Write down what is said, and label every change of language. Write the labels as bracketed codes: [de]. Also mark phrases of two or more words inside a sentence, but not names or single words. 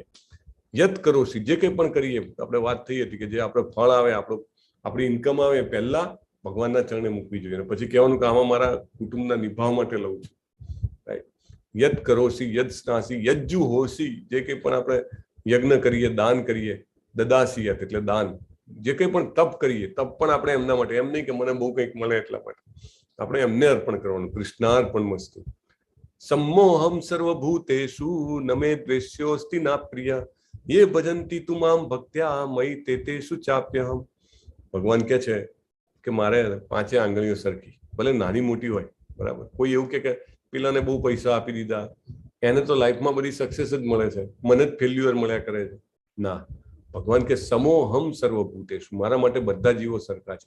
[sa] यत् करोषि, [gu] જે કંઈ પણ કરીએ, આપણે વાત થઈ હતી કે જે આપણે ફળ આવે, આપણી ઇન્કમ આવે, પહેલા ભગવાનના ચરણે મૂકવી જોઈએ, પછી કહેવાનું કે આમાં મારા કુટુંબના નિભાવ માટે લઉં છું, રાઈટ. [sa] यत् करोषि यद् अश्नासि यज्जुहोषि, [gu] જે કંઈ પણ આપણે યજ્ઞ કરીએ, દાન કરીએ, દદાસીયત એટલે દાન, જે કંઈ પણ તપ કરીએ, તપ પણ આપણે એમના માટે, એમ નહીં કે મને બહુ કંઈક મળે એટલા માટે, આપણે એમને અર્પણ કરવાનું. [sa] कृष्णार्पणम् अस्तु. सम्मोहम सर्वभूतेषु न मे द्वेष्योऽस्ति न प्रिय ये भजन्ति तु मां भक्त्या मयि तेतेषु चाप्यहम्. [gu] ભગવાન કહે છે કે મારે 5 આંગળીઓ સરખી, ભલે નાની મોટી હોય, બરાબર. કોઈ એવું કે પેલાને બહુ પૈસા આપી દીધા, એને તો લાઈફમાં બધી સક્સેસ જ મળે છે, મને જ ફેલ્યુઅર મળ્યા કરે છે. ના, ભગવાન કે [sa] समोऽहं सर्वभूतेषु, [gu] મારા માટે બધા જીવો સરખા છે.